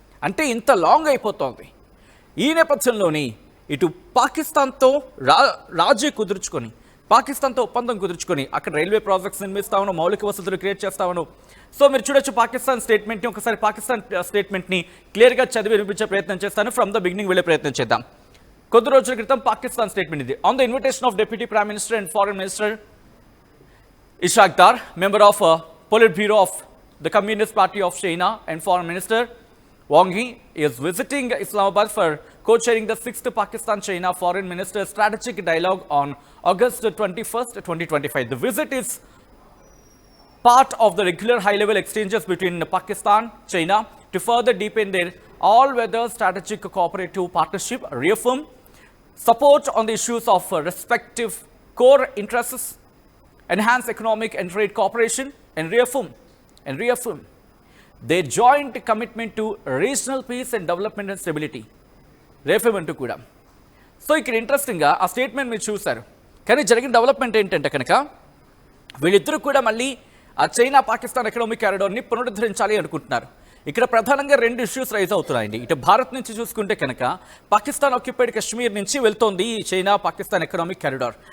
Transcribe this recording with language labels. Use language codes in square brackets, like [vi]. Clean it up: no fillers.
[te] అంటే ఇంత లాంగ్ అయిపోతోంది. ఈ నేపథ్యంలోని ఇటు పాకిస్తాన్తో రాజీ కుదుర్చుకొని, పాకిస్తాన్తో ఒప్పందం కుదుర్చుకొని అక్కడ రైల్వే ప్రాజెక్ట్స్ నిర్మిస్తామను, మౌలిక వసతులు క్రియేట్ చేస్తామను. సో మీరు చూడొచ్చు పాకిస్తాన్ స్టేట్మెంట్ని. ఒకసారి పాకిస్తాన్ స్టేట్మెంట్ని క్లియర్గా చదివి వినిపించే ప్రయత్నం చేస్తాను. [en] from the beginning [te] వెళ్ళే ప్రయత్నం చేద్దాం. కొద్ది రోజుల క్రితం పాకిస్తాన్ స్టేట్మెంట్ ఇది. [en] On the invitation of deputy prime minister and foreign minister Ishaq Dar, member of Politburo of the Communist Party of China and Foreign Minister Wang Yi is visiting Islamabad for co-chairing the 6th Pakistan-China Foreign Minister Strategic Dialogue on August 21st, 2025. The visit is part of the regular high-level exchanges between Pakistan and China to further deepen their all-weather strategic cooperative partnership, reaffirm support on the issues of respective core interests, enhance economic and trade cooperation, and reaffirm their joint commitment to regional peace and development and stability. [te] Reaffirm అంటూ కూడా. So ఇక్కడ ఇంట్రెస్టింగ్గా ఆ statement మీరు చూశారు. కానీ జరిగిన development ఏంటంటే కనుక వీళ్ళిద్దరూ కూడా మళ్ళీ ఆ చైనా పాకిస్తాన్ ఎకనామిక్ కారిడార్ని పునరుద్ధరించాలి అనుకుంటున్నారు. ఇక్కడ ప్రధానంగా 2 ఇష్యూస్ రైజ్ అవుతున్నాయండి. ఇటు భారత్ నుంచి చూసుకుంటే కనుక పాకిస్తాన్ ఆక్యుపైడ్ కశ్మీర్ నుంచి వెళ్తోంది ఈ చైనా పాకిస్తాన్ ఎకనామిక్ కారిడార్.